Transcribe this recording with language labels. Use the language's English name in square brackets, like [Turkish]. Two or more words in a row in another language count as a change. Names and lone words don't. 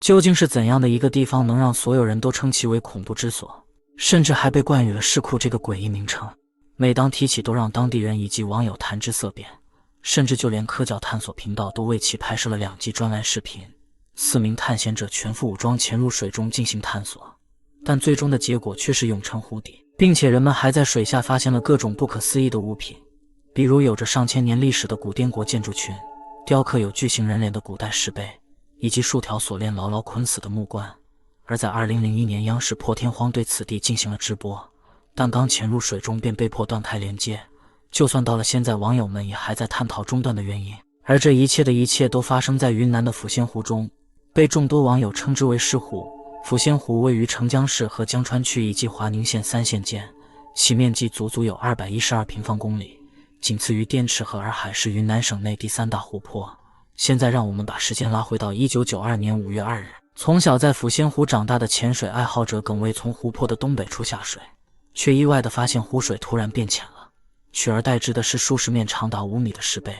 [Chinese] 究竟是怎樣的一個地方能讓所有人都稱其為恐怖之所，甚至還被冠以了市庫這個詭異名稱？每當提起都讓當地人以及網友談之色變，甚至就連科教探索頻道都為其拍攝了2集專欄視頻。4名探險者全副武裝潛入水中進行探索，但最終的結果卻是永沉湖底，並且人們還在水下發現了各種不可思議的物品，比如有着上千年歷史的古滇国建築群，雕刻有巨型人臉的古代石碑，以及数条锁链牢牢捆死的木棺。而在2001年，央视破天荒对此地进行了直播，但刚潛入水中便被迫断开连接。就算到了现在，網友們也還在探討中斷的原因。而這一切的一切都發生在雲南的抚仙湖中，被眾多網友稱之為獅湖。撫仙湖位於澄江市和江川區以及華寧縣3縣間，其面積足有212平方公里，僅次於滇池和洱海，是雲南省內第3大湖泊。現在讓我們把時間拉回到1992年5月2日，從小在撫仙湖長大的潛水愛好者耿衛從湖泊的東北處下水，卻意外地發現湖水突然變淺了，取而代之的是數十面長達5米的石碑。